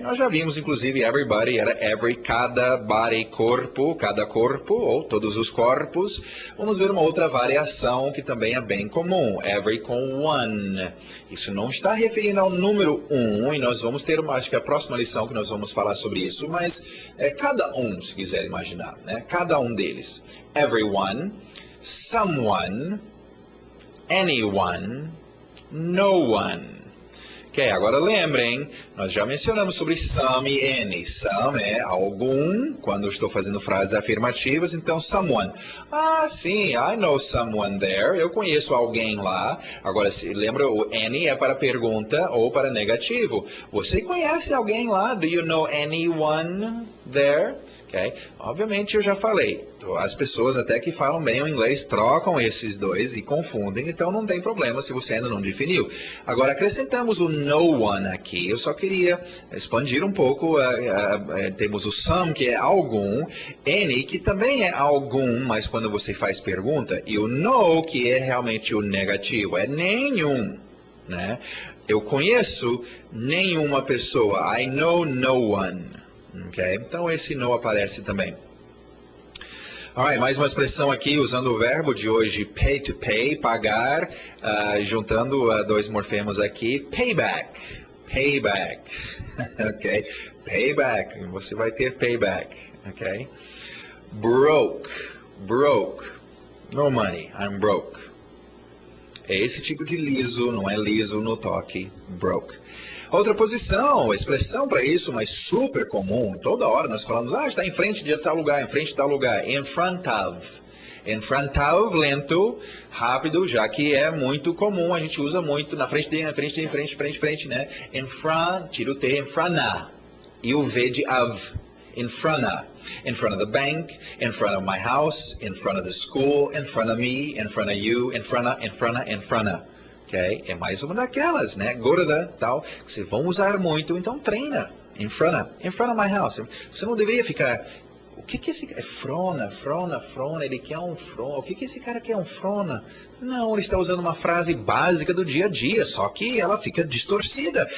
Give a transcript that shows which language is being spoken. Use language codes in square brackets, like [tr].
[pt] Nós já vimos, inclusive, everybody era every, cada body, corpo, cada corpo, ou todos os corpos. Vamos ver uma outra variação que também é bem comum, every com one. Isso não está referindo ao número 1, e nós vamos ter, acho que a próxima lição que nós vamos falar sobre isso, mas cada um, se quiser imaginar, né? Cada um deles. [en] Everyone, someone, anyone, no one. [pt] Ok, agora lembrem, nós já mencionamos sobre some e any. Some é algum, quando eu estou fazendo frases afirmativas, então someone. Sim, [en] I know someone there, [pt] eu conheço alguém lá. Agora, se lembra, o any é para pergunta ou para negativo. Você conhece alguém lá? [en] Do you know anyone there? Okay? [pt] Obviamente eu já falei, as pessoas até que falam bem o inglês trocam esses dois e confundem, então não tem problema se você ainda não definiu. Agora acrescentamos o no one aqui, eu só queria expandir um pouco, temos o some que é algum, any que também é algum, mas quando você faz pergunta, e o no que é realmente o negativo, é nenhum. Né? Eu conheço nenhuma pessoa, [en] I know no one. [pt] Okay? Então esse no aparece também. Alright, mais uma expressão aqui usando o verbo de hoje, pay to pay, pagar, juntando dois morfemas aqui, payback, payback, ok? Payback, você vai ter payback, ok? [en] Broke, broke, no money, I'm broke. [pt] É esse tipo de liso, não é liso no toque, broke. Outra posição, expressão para isso, mas super comum. Toda hora nós falamos, está em frente de tal lugar, em frente de tal lugar. In front of. In front of, lento, rápido, já que é muito comum, a gente usa muito na frente de, frente, né? In front, tira o T, in front of. E o V de of. In front of. [en] In front of the bank, in front of my house, in front of the school, in front of me, in front of you, in front of, in front of, in front of. [pt] Okay? É mais uma daquelas, né? Gorda, tal, que vocês vão usar muito, então treina. [en] In front of my house. [pt] Você não deveria ficar... O que esse cara... Frona, ele quer um frona. O que esse cara quer um frona? Não, ele está usando uma frase básica do dia a dia, só que ela fica distorcida.